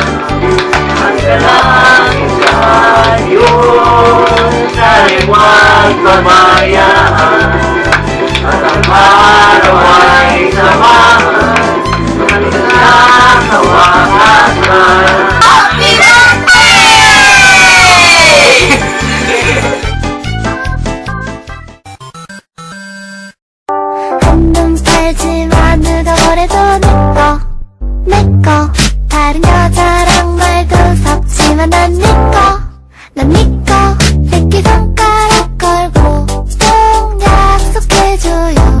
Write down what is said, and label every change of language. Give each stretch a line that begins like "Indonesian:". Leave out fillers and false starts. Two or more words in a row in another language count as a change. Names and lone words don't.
Filipino: Ang dalangin sa Diyos ay huwag pabayaan. At ang araw ay samahan hanggang sa kawakasan.
English: Happy birthday!
Korean: 한눈 팔지만 누더거려도 내꺼 다른 여자랑 말도 섞지만 난 니꺼 새끼 손가락 걸고 꼭 약속해줘요.